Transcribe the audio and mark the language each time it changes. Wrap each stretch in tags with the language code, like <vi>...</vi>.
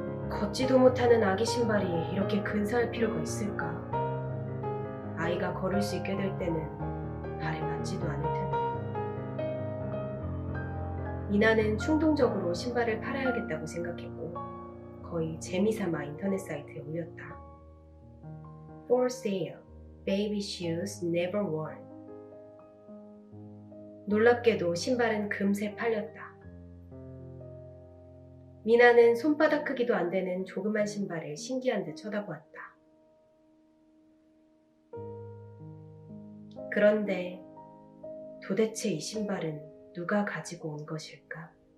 <ko>걷지도 못하는 아기 신발이 이렇게 근사할 필요가 있을까? 아이가 걸을 수 있게 될 때는 발에 맞지도 않을 텐데. 미나는 충동적으로 신발을 팔아야겠다고 생각했고 거의 재미삼아 인터넷 사이트에 올렸다.</ko> <en>For sale, baby shoes never worn.</en> <ko>놀랍게도 신발은 금세 팔렸다. 미나는 손바닥 크기도 안 되는 조그만 신발을 신기한 듯 쳐다보았다. 그런데 도대체 이 신발은 누가 가지고 온 것일까?</ko>